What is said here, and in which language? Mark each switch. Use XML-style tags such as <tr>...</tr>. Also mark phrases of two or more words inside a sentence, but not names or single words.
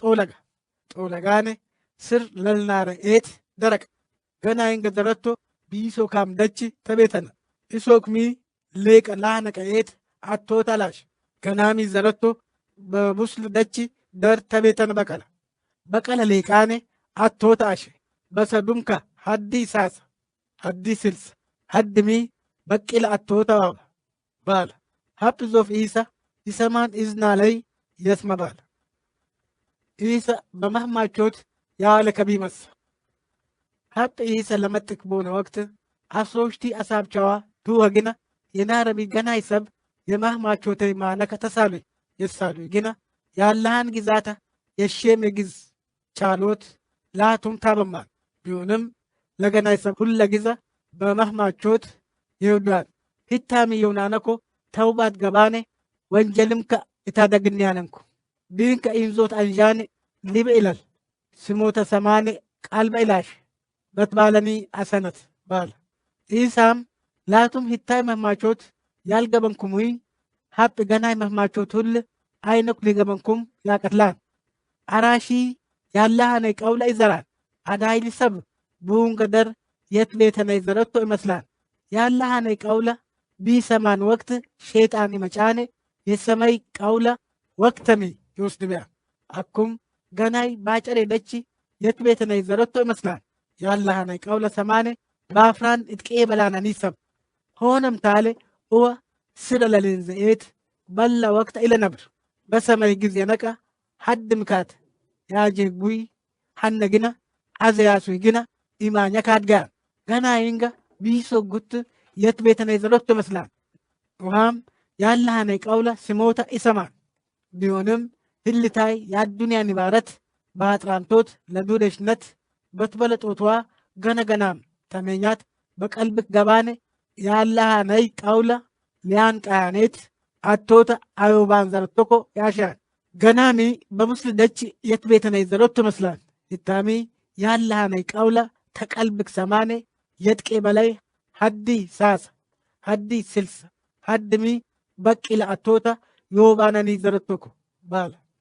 <har>ጦለጋኔ ስር ለልናረ ኤት ደረቅ ገናይንገ ዘረቶ ቢሶ ካም ደች ተቤተና ኢሶክሚ ሌቀ ላነቀ ኤት አቶ ተላሽ ገናሚ ዘረቶ በቡስል ደች ደር ተቤተን በቀለ ሌቃኔ አቶ ታሽ በሰዱምካ ሀዲ ሳሳ ሀዲ ስልስ ሀድሚ በቂል አቶ ተባባ ባለ ሀብ ዞፍ ኢሳ ይሰማን ኢዝና ላይ የስመ ባለ ኢሳ በመህማቾት ያለ ከቢመስ ሀብ ኢሳ ለመጥክ ቦነ ወቅት አሶሽቲ አሳብቻዋ ዱወግና የናረቢ ገናይ ሰብ የማህማቾተ ማነከ ተሳሉ የሳሉ ግና ያላህን ግዛታ የሸም ግዝ ቻሎት ላቱም ታበማል ቢሆንም ለገናይ ሰብ ሁለ ግዛ በማህማቾት ይውዳል ሂታሚ የውናነኮ ተውባት ገባኔ ወንጀልምከ እታደግንያነንኩ ቢንከ ኢንዞት አንጃኔ ሊብ ኢላል ስሞተ ሰማኔ ቃልበ ኢላሽ በትባለኒ አሰነት ባለ ኢሳም ላቱም ሂታይ መህማቾት ያልገበንኩሙይ ሀብ ገናይ መህማቾት ሁል አይነኩ ሊገበንኩም ያቀትላን አራሺ ያላሃነ ቀውለ ይዘራል አዳይሊ ሰብ ቡን ገደር የት ቤተነ ይዘረቶ ይመስላል ያላሃነ ቀውለ ቢሰማን ወቅት ሼጣን ይመጫኔ የሰማይ ቀውለ ወቅተሚ ይወስድ ቢያ አኩም ገናይ ባጨሬ ደቺ የትቤተነ ይዘረቶ ይመስላል ያላሃነ ቀውለ ሰማኔ ባፍራን እጥቄ በላናን ይሰብ ሆነም ታሌ እወ ስደለልን ዘኤት በላ ወቅት ኢለነብር በሰማይ ጊዜ ነቃ ሀድ ምካት ያጄ ጉይ ሀነ ግና አዘያሱ ግና ኢማኛ ካድጋር ገና ይንጋ ቢሶ ጉት የትቤተነ ይዘረቶ ይመስላል ውሃም ያላሃነ ቀውለ ሲሞታ ይሰማል ቢሆንም ህልታይ የአዱንያ ንባረት በአጥራንቶት ለዱደሽነት በትበለጦቷ ገነገናም ተመኛት በቀልብክ ገባኔ ያላሃነይ ቀውለ ሊያን ቃያኔት አቶታ አዮባን ዘረቶኮ ያሻል ገናሚ በሙስል ደች የትቤተነ ይዘረቶ ይመስላል ይታሚ ያላሃነይ ቀውለ ተቀልብክ ሰማኔ የጥቄ በላይ ሀዲ ሳሳ ሀዲ ስልሳ ሀድሚ በቂለ አቶታ ዮባነኒ ዘረቶኮ ባለ</har>